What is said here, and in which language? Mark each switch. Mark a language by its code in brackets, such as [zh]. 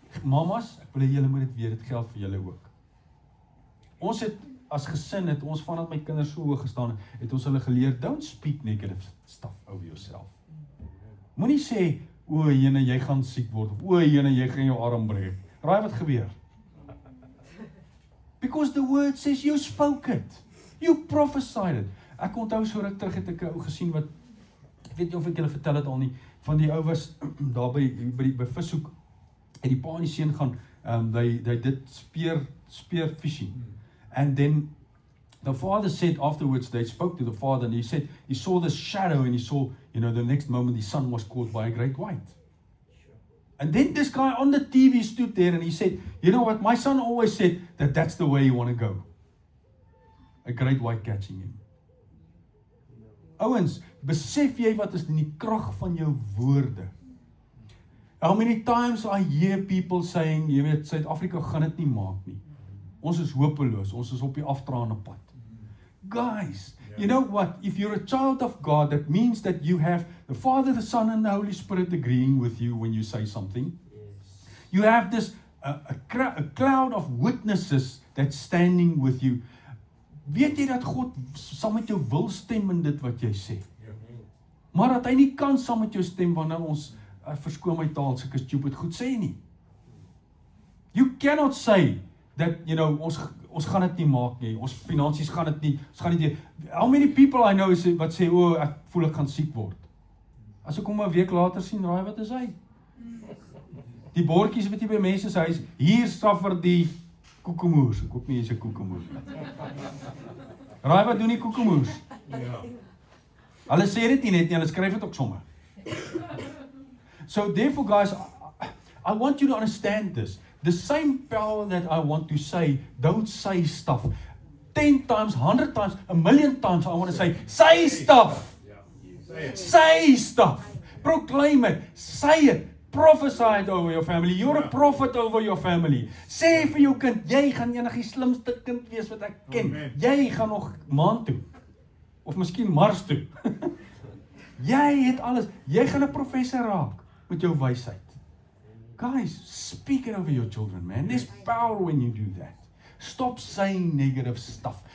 [af] Mamas, ek wil hê julle moet dit weet, dit geld vir julle ook. Ons het as gesin het ons vandat my kinders so hoog gestaan het ons hulle geleer, [en] don't speak negative stuff over yourself. [af] Moenie sê, o, jene, jy gaan siek word, of o, jene, jy gaan jou arm breek. Raai wat gebeur? [en] Because the word says you spoke it. You prophesied it. [af] Ek onthou so ruk terug het ek 'n ou gesien wat, ek weet nie of ek julle vertel het al nie, van die ou was daar by vishoek, en die pa en die seun gaan, [en] they did spear fishing. And then the father said afterwards, they spoke to the father and he said, he saw this shadow and he saw, the next moment the son was caught by a great white. And then this guy on the TV stood there and he said, you know what, my son always said that that's the way you want to go. a great white catching him. [af] Ouens, besef jy wat is in die krag van jou woorde? [en] How many times I hear people saying, [af] jy weet, Suid-Afrika gaan dit nie maak nie. Ons is hopeloos, ons is op die afdraande pad. [en] Guys, you know what? If you're a child of God, that means that you have the Father, the Son, and the Holy Spirit agreeing with you when you say something. You have this a cloud of witnesses that's standing with you. [af] Weet jy dat God saam met jou wil stem in dit wat jy sê? Maar dat hy nie kan saam met jou stem wanneer ons verskoon my taal sulke stupid goed sê nie. [en] You cannot say that, you know, [af] ons gaan dit nie maak nie. Ons finansies gaan dit nie. Ons gaan nie. [en] How many people I know [af] wat sê, "O, ek voel ek gaan siek word." As ek hom 'n week later sien, raai wat is hy? Die bordjies wat jy by mense se huis, hier suffer die koekemoers. Ek hoop nie jy's 'n koekemoer nie. Raai wat doen die koekemoers? Ja. Hulle sê dit nie net nie, hulle skryf dit ook sommer. [en] So therefore guys, I want you to understand this. The same power that I want to say, don't say stuff. 10 times, 100 times, 1,000,000 times I want to say stuff. Say stuff. Proclaim it. Say it. Prophesy it over your family. You're a prophet over your family. [af] Sê vir jou kind, jy gaan eendag die slimste kind wees wat ek ken. Amen. Jy gaan nog maan toe. Of miskien Mars toe. Jy het alles. Jy gaan 'n professor raak met jou wysheid. [en] Guys, speak it over your children, man. There's power when you do that. Stop saying negative stuff.